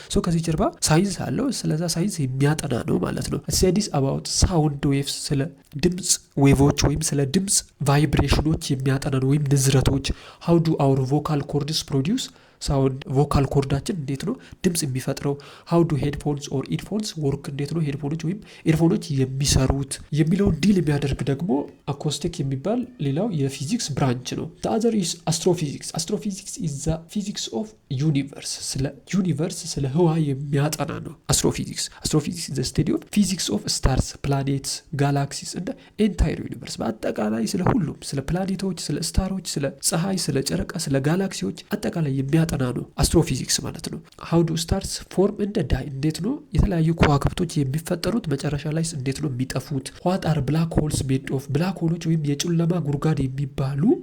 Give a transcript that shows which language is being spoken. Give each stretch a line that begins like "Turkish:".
Amharic: ሰው ከዚህ ጀርባ ሳይንስ አለው። ስለዛ ሳይንስ የሚያጠና ነው ማለት ነው። ስቴዲስ አባውት ሳውንድ ዌቭስ፣ ስለ ድምጽ ዌቮች ወይም ስለ ድምጽ ቫይብሬሽኖች የሚያጠና ነው ወይም ንዝረቶች። ሃው ዱ አውር ቮካል ኮርድስ ፕሮዲውስ ሳውንድ ቮካል ኮርዳችን እንዴት ነው ድምጽ የሚፈጥረው፣ ሃው ዱ ሄድፎንስ ኦር ኢርፎንስ ወርክ፣ እንዴት ነው ሄድፎኖች ወይም ኤርፎኖች የሚሰሩት የሚለውን ዲል የሚያደርግ ደግሞ አኮስቲክ የሚባል ሌላው የፊዚክስ ብራንች ነው። the other is astrophysics.
English: Astrophysics is the physics of universe.
Amharic: ስለ ዩኒቨርስ ስለ ህዋ የሚያጠና ነው astrophysics.
English: Astrophysics is the study of physics of stars, planets, galaxies and the entire universe.
Amharic: በአጠቃላይ ስለ ሁሉም ስለ ፕላኔቶች፣ ስለ ስታሮች፣ ስለ ፀሐይ፣ ስለ ጨረቃ፣ ስለ ጋላክሲዎች አጠቃላይ የሚያጠና ነው አስትሮፊዚክስ ማለት ነው። how do stars form and die፣ እንዴት ነው የተለያዩ ከዋክብቶች የሚፈጠሩት፣ መጨረሻ ላይ እንዴት ነው የሚጠፉት። what are black holes made of፣ ብላክ ሆሎች ወይም የጨለማ ጉድጓድ የሚባሉ